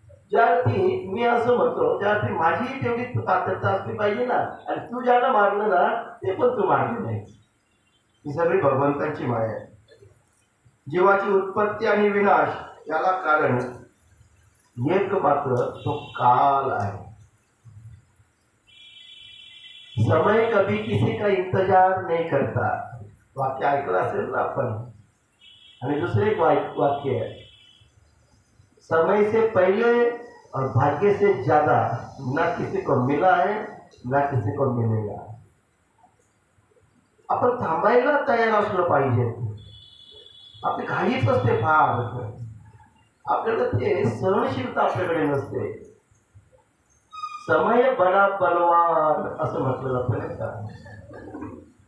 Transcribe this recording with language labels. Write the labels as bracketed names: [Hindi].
[Marathi] ज्यार्थी मी असं म्हणतो त्यार्थी माझी तेवढी पात्रता असली पाहिजे ना. आणि तू ज्याला मारलं ना ते पण तू मारले नाही. ही सगळी भगवंतांची माया आहे. जीवाची उत्पत्ती आणि विनाश याला कारण एक मात्र तो काल आहे. [Hindi] समय कभी किसी का इंतजार नहीं करता. [Marathi] वाक्य ऐकलं असेल ना आपण. आणि दुसरे एक वाक्य [Hindi] है, समय से पहले और भाग्य से ज्यादा ना किसी को मिला है ना किसी को मिलेगा. [Marathi] आपण थांबायला तयार असलं पाहिजे. आपली घाईच असते फार. आपल्याला ते सहनशीलता आपल्याकडे नसते. [Hindi] समय बडा बलवान [Marathi] असं म्हटलं जातं नाही का.